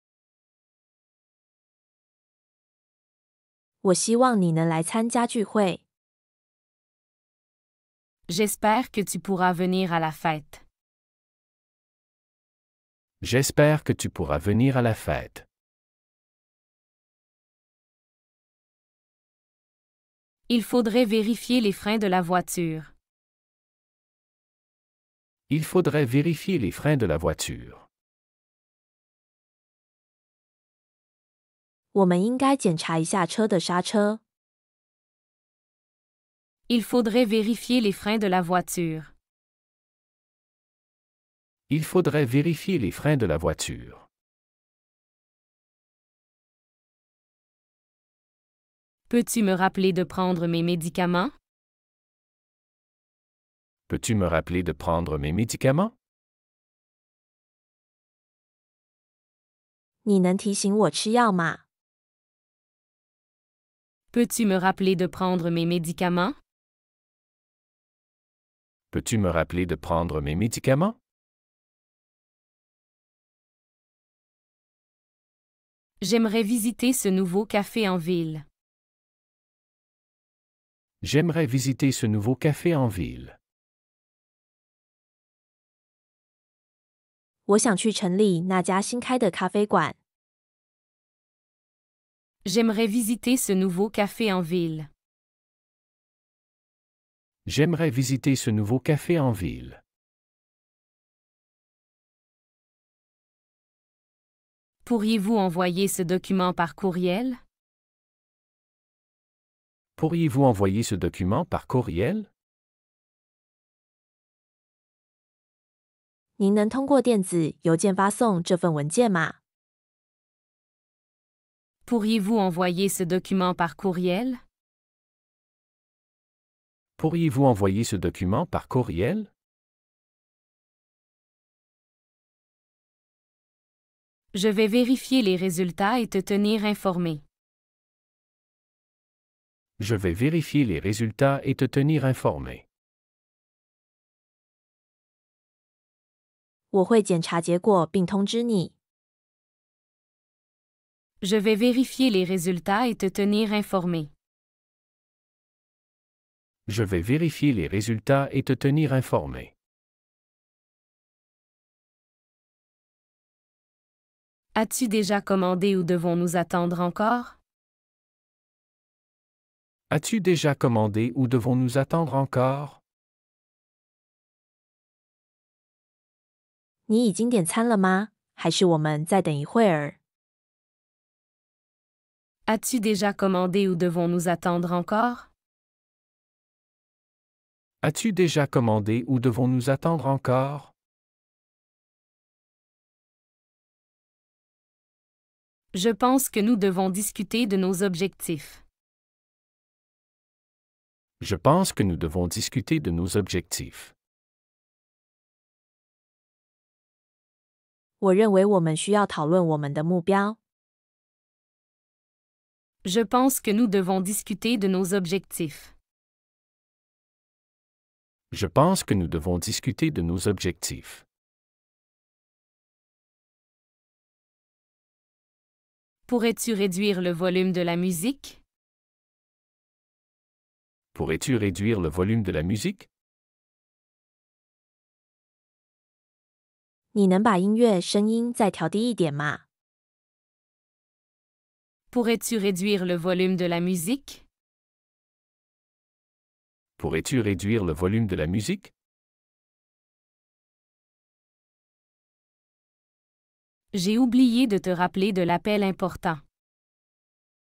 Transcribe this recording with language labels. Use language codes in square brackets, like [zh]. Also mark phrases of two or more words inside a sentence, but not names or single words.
[zh] 我希望你能来参加聚会。 [fr] J'espère que tu pourras venir à la fête. J'espère que tu pourras venir à la fête. Il faudrait vérifier les freins de la voiture. Il faudrait vérifier les freins de la voiture. [zh] 我们应该检查一下车的刹车。 [fr] Il faudrait vérifier les freins de la voiture. Il faudrait vérifier les freins de la voiture. Peux-tu me rappeler de prendre mes médicaments? Peux-tu me rappeler de prendre mes médicaments? [zh] 你能提醒我吃药吗？ [fr] Peux-tu me rappeler de prendre mes médicaments? Peux-tu me rappeler de prendre mes médicaments? J'aimerais visiter ce nouveau café en ville. J'aimerais visiter ce nouveau café en ville. [zh] 我想去城里那家新开的咖啡馆。 [fr] J'aimerais visiter ce nouveau café en ville. J'aimerais visiter ce nouveau café en ville. Pourriez-vous envoyer ce document par courriel? Pourriez-vous envoyer ce document par courriel? [zh] 您能通过电子邮件发送这份文件吗？ [fr] Pourriez-vous envoyer ce document par courriel? Pourriez-vous envoyer ce document par courriel? Je vais vérifier les résultats et te tenir informé. Je vais vérifier les résultats et te tenir informé. [zh] 我会检查结果并通知你。 [fr] Je vais vérifier les résultats et te tenir informé. Je vais vérifier les résultats et te tenir informé. As-tu déjà commandé ou devons-nous attendre encore? As-tu déjà commandé ou devons-nous attendre encore? [zh] 你已经点餐了吗？还是我们再等一会儿？ [fr] As-tu déjà commandé ou devons-nous attendre encore? As-tu déjà commandé ou devons-nous attendre encore? Je pense que nous devons discuter de nos objectifs. Je pense que nous devons discuter de nos objectifs. [zh] 我认为我们需要讨论我们的目标。 [fr] Je pense que nous devons discuter de nos objectifs. Je pense que nous devons discuter de nos objectifs. Pourrais-tu réduire le volume de la musique? Pourrais-tu réduire le volume de la musique? [zh] 你能把音乐声音再调低一点吗？ [fr] Pourrais-tu réduire le volume de la musique? Pourrais-tu réduire le volume de la musique? J'ai oublié de te rappeler de l'appel important.